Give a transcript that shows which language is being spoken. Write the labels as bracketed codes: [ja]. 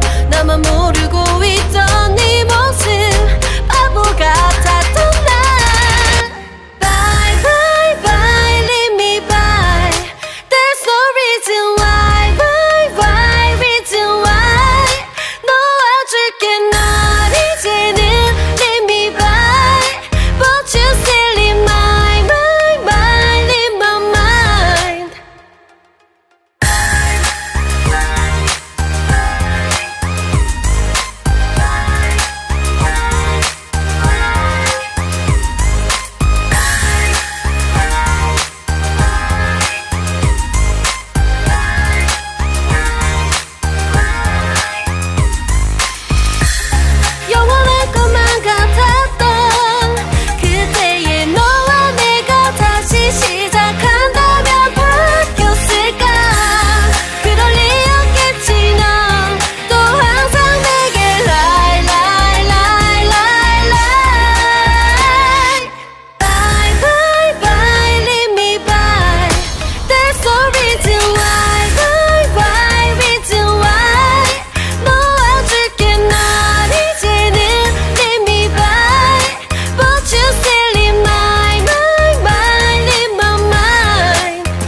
[ko] 나만 모르고 있던 네 모습 바보 같았던 난. [en] Bye bye bye leave me by. There's no reason why. Why why reason why. [ko] 놓아줄게 널 이제는 [en] leave me by. But you still leave my mind leave my mind. [ko] 영원할 것만 같았던 그때의 너와 내가 다시 시작한다면 바뀌었을까. 그럴 리 없겠지. 넌 또 항상 내게 [en] lie lie lie lie lie. Bye bye bye leave me by. There's no reason why. Why reason why. [ko] 놓아줄게 널 이제는 [en] leave me by. But you still leave my mind leave my mind.